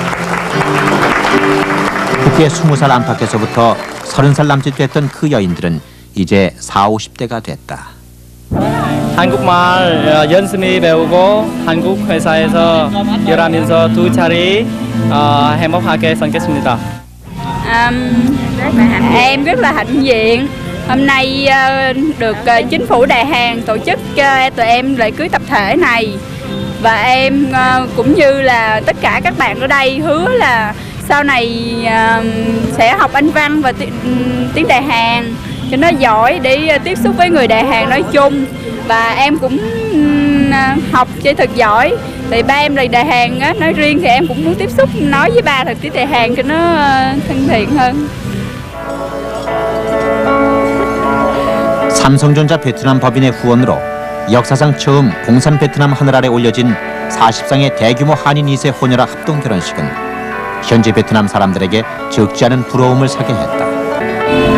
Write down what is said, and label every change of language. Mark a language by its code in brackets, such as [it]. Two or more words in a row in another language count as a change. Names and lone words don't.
[ko] 그때 20살 안팎에서부터 30살 남짓 됐던 그 여인들은 이제 40, 50대가 됐다. 한국말 열심히 배우고 한국 회사에서 일하면서 두 차례 행복하게 살겠습니다. [vi] Em rất là hãnh diện. Hôm nay được chính phủ Đài Hàn tổ chức cho tụi em lễ cưới tập thể này. Và em cũng như là tất cả các bạn ở đây hứa là sau này sẽ học Anh văn và tiếng Đài Hàn cho nó giỏi để tiếp xúc với người Đài Hàn nói chung. Và em cũng học chơi thật giỏi. Tại ba em là Đài Hàn á, nói riêng thì em cũng muốn tiếp xúc nói với ba thật tiếng Đài Hàn cho nó thân thiện hơn. [ko] 삼성전자 베트남 법인의 후원으로 역사상 처음 공산 베트남 하늘 아래 올려진 40상의 대규모 한인 2세 혼혈아 합동 결혼식은 현지 베트남 사람들에게 적지 않은 부러움을 사게 했다.